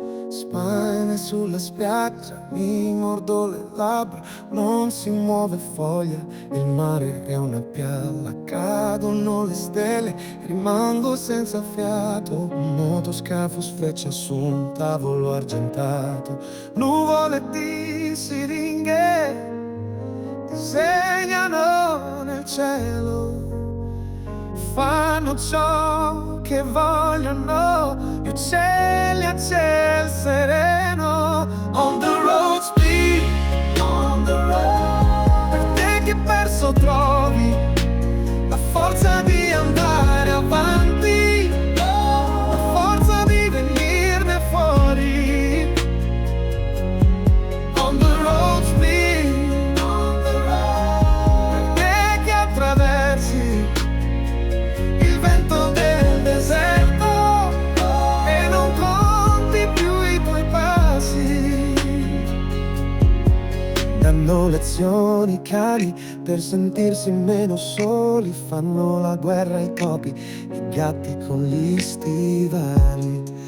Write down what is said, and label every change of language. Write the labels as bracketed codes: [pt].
[it] Spine sulla spiaggia, mi mordo le labbra, non si muove foglia, il mare è una pialla, cadono le stelle, rimango senza fiato, un motoscafo sfreccia su un tavolo argentato, nuvole di siringhe disegnano nel cielo, fanno ciò che vogliono, gli uccelli a ciel sereno. [en] On the road speed, on the road. [it] Per te che perso trovi la forza di andare avanti, la forza di venirne fuori. [en] On the road speed, on the road. [it] Per te che attraversi il vento del deserto e non conti più i tuoi passi. Danno lezioni i cani per sentirsi meno soli, fanno la guerra ai topi, i gatti con gli stivali.